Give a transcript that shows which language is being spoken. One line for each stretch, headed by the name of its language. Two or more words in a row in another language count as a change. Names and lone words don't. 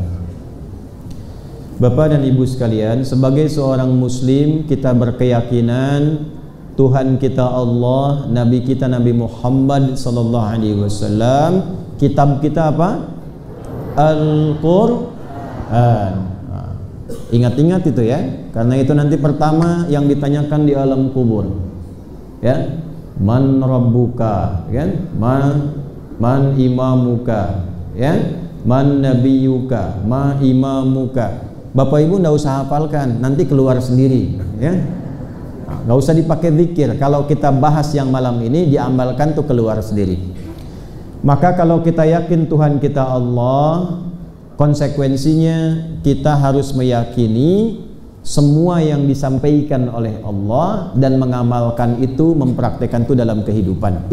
Indonesian: Bapak dan Ibu sekalian, sebagai seorang muslim, kita berkeyakinan Tuhan kita Allah, Nabi kita Nabi Muhammad
Arabic: صلى الله عليه وسلم,
Indonesian: kitab kita apa? Al-Quran. Ingat-ingat itu ya, karena itu nanti pertama yang ditanyakan di alam kubur. Ya,
Arabic: من ربك, kan? من إمامك, ya? من نبيك، ما إمامك.
Indonesian: Bapak Ibu enggak usah hafalkan, nanti keluar sendiri, ya. Enggak usah dipakai zikir. Kalau kita bahas yang malam ini diamalkan tuh keluar sendiri. Maka kalau kita yakin Tuhan kita Allah, konsekuensinya kita harus meyakini semua yang disampaikan oleh Allah dan mengamalkan itu, mempraktekkan itu dalam kehidupan.